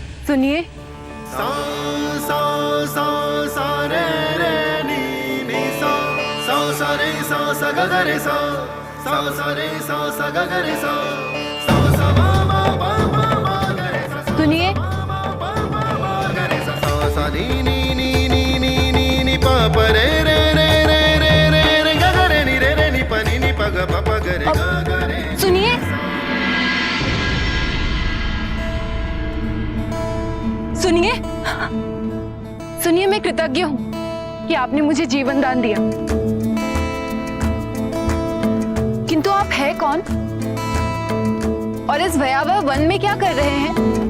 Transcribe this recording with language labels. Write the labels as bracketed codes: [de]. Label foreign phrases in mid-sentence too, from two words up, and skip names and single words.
[hi] सुनिए, सा सा सा सा रे रे नी नी सा सा सा रे सा सा ग ग रे सा सा सा रे सा सा ग ग रे सा सा सा मा मा मा मा मा ग रे सा सुनिए, ग रे सा सा सा नी नी नी नी नी नी नी पा प रे रे रे रे रे रे रे ग ग रे नी प नी नी प ग प प ग रे ग ग रे। सुनिए, सुनिए, सुनिए, मैं कृतज्ञ हूं कि आपने मुझे जीवन दान दिया, किंतु आप है कौन और इस भयावह वन में क्या कर रहे हैं?